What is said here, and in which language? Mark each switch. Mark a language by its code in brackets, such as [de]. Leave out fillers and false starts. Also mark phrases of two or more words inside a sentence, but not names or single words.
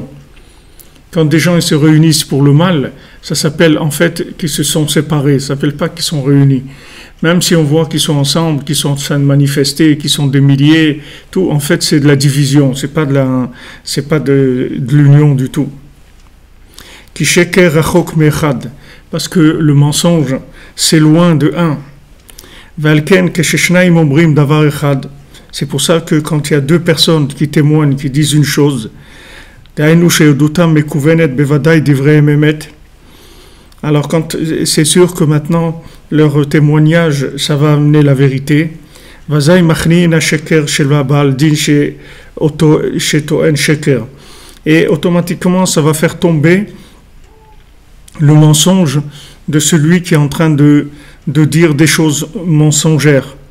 [fr] Quand des gens ils se réunissent pour le mal, ça s'appelle en fait qu'ils se sont séparés, ça s'appelle pas qu'ils sont réunis. Même si on voit qu'ils sont ensemble, qu'ils sont en train de manifester, qu'ils sont des milliers, tout, en fait c'est de la division, c'est pas de l'union du tout. [he] כי שקר רחוק מאחד, [fr] parce que le mensonge c'est loin de un. [he] ולכן כששניים אומרים דבר אחד. [fr] C'est pour ça que quand il y a deux personnes qui témoignent, qui disent une chose, alors quand c'est sûr que maintenant leur témoignage ça va amener la vérité, et automatiquement ça va faire tomber le mensonge de celui qui est en train de dire des choses mensongères.